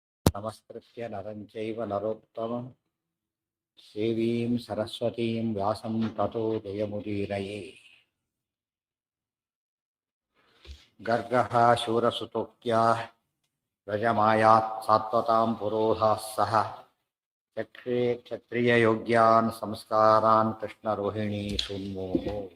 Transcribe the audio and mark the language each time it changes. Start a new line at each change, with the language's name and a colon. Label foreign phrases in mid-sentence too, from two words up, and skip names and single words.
Sanskrit: ನಮಸ್ಕೃತ್ಯ ನರಂ ಚೈವ ನರೋತ್ತಮಂ ದೇವೀಂ ಸರಸ್ವತೀಂ ವ್ಯಾಸಂ ತತೋ ಜಯಮುದೀರಯೇ. ಗರ್ಗಃ ಶೂರಸುತೋಕ್ತ್ಯಾ ವ್ರಜಮಾಯಾತ್ ಸಾತ್ವತಾಂ ಪುರೋಧಾಃ ಸಹ ಚಕ್ರೇ ಕ್ಷತ್ರಿಯಯೋಗ್ಯಾನ್ ಸಂಸ್ಕಾರಾನ್ ಕೃಷ್ಣರೋಹಿಣೀ ಸುನ್ಮೋಹೋ.